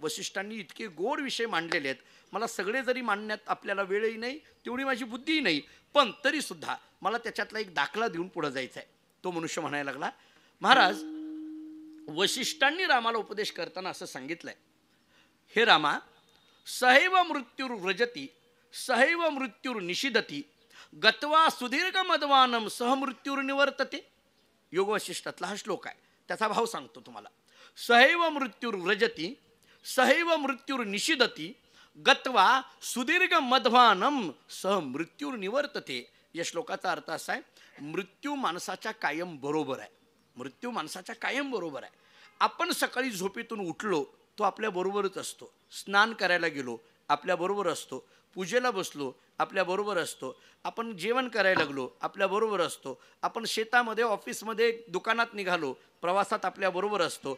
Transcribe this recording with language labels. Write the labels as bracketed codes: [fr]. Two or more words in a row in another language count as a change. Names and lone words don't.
[mr] वसिष्ठांनी इतके गोड विषय मांडलेले आहेत. मला सगळे जरी मांडण्यात आपल्याला वेळही नाही तेवढी माझी बुद्धीही नाही, पण तरीसुद्धा मला त्याच्यातला एक दाखला देऊन पुढे जायचं आहे. तो मनुष्य म्हणायला लागला महाराज वसिष्ठांनी रामाला उपदेश करताना असं सांगितलंय हे रामा [sa] सहैव मृत्युर व्रजती सहैव मृत्युर निषिदती गत्वा सुदीर्घ मदवानम सहमृत्युर निवर्तते. [mr] योग वसिष्ठातला हा श्लोक आहे. त्याचा भाव सांगतो तुम्हाला. [sa] सहैव मृत्युर व्रजती सहैव मृत्युर निषिदती गत्वा सुदीर्घ मध्वानम सहमृत्युर निवर्तते. [mr] या श्लोकाचा अर्थ असा आहे मृत्यू माणसाच्या कायम बरोबर आहे. मृत्यू माणसाच्या कायम बरोबर आहे. आपण सकाळी झोपेतून उठलो तो आपल्या बरोबरच असतो. स्नान करायला गेलो आपल्याबरोबर असतो. पूजेला बसलो आपल्याबरोबर असतो. आपण जेवण करायला लागलो आपल्याबरोबर असतो. आपण शेतामध्ये ऑफिसमध्ये दुकानात निघालो प्रवासात आपल्याबरोबर असतो.